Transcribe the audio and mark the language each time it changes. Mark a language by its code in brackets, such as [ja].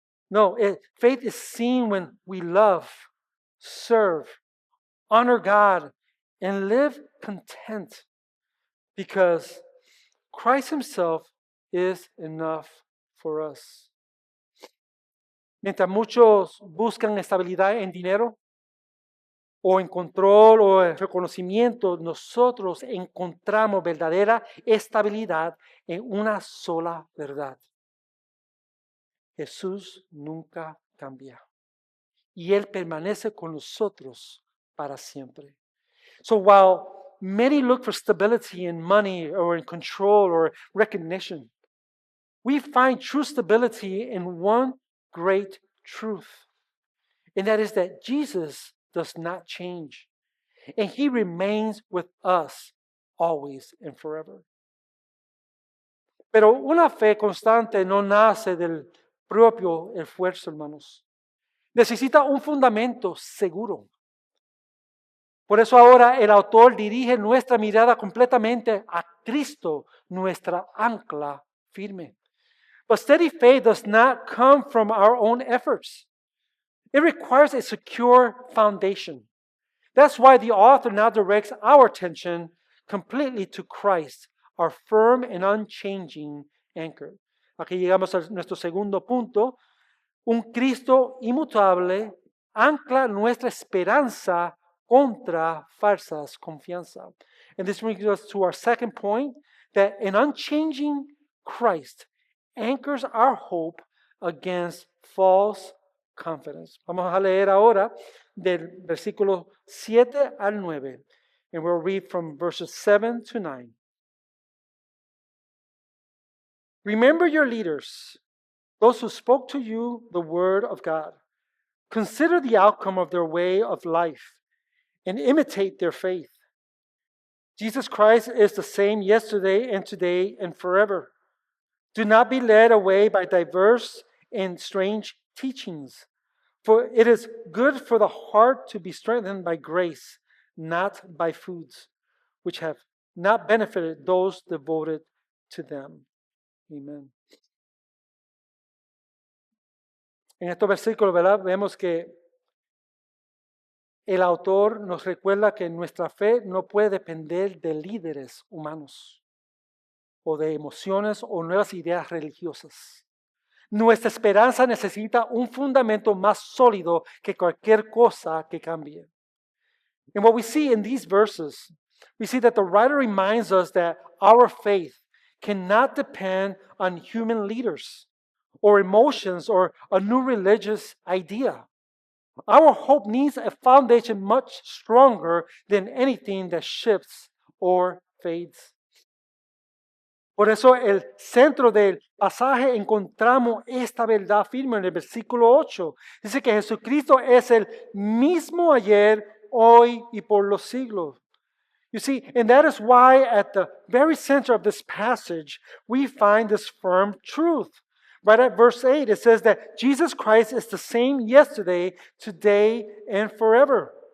[en] No, faith is seen when we love, serve, honor God, and live content because Christ Himself is enough for us. [es] Mientras muchos buscan estabilidad en dinero, o en control o en reconocimiento, nosotros encontramos verdadera estabilidad en una sola verdad. Jesús nunca cambia. Y Él permanece con nosotros para siempre. [en] So while many look for stability in money or in control or recognition, we find true stability in one great truth. And that is that Jesus does not change. And He remains with us always and forever. [es] Pero una fe constante no nace del propio esfuerzo, hermanos. Necesita un fundamento seguro. Por eso ahora el autor dirige nuestra mirada completamente a Cristo, nuestra ancla firme. [en] But steady faith does not come from our own efforts. It requires a secure foundation. That's why the author now directs our attention completely to Christ, our firm and unchanging anchor. [es] Aquí llegamos a nuestro segundo punto. Un Cristo inmutable ancla nuestra esperanza contra falsas confianza. [en] And this brings us to our second point, that an unchanging Christ anchors our hope against false confidence. [es] Vamos a leer ahora del versículo 7 al 9. [en] And we'll read from verses 7 to 9. Remember your leaders, those who spoke to you the word of God. Consider the outcome of their way of life and imitate their faith. Jesus Christ is the same yesterday and today and forever. Do not be led away by diverse and strange teachings, for it is good for the heart to be strengthened by grace, not by foods, which have not benefited those devoted to them. Amen. [es] En estos versículos, ¿verdad? Vemos que el autor nos recuerda que nuestra fe no puede depender de líderes humanos o de emociones o nuevas ideas religiosas. Nuestra esperanza necesita un fundamento más sólido que cualquier cosa que cambie. [en] And what we see in these verses, we see that the writer reminds us that our faith cannot depend on human leaders or emotions or a new religious idea. Our hope needs a foundation much stronger than anything that shifts or fades. [es] Por eso el centro del pasaje encontramos esta verdad firme en el versículo 8. Dice que Jesucristo es el mismo ayer, hoy y por los siglos. [en] You see, and that is why at the very center of this passage, we find this firm truth. Right at verse 8, it says that Jesus Christ is the same yesterday, today, and forever.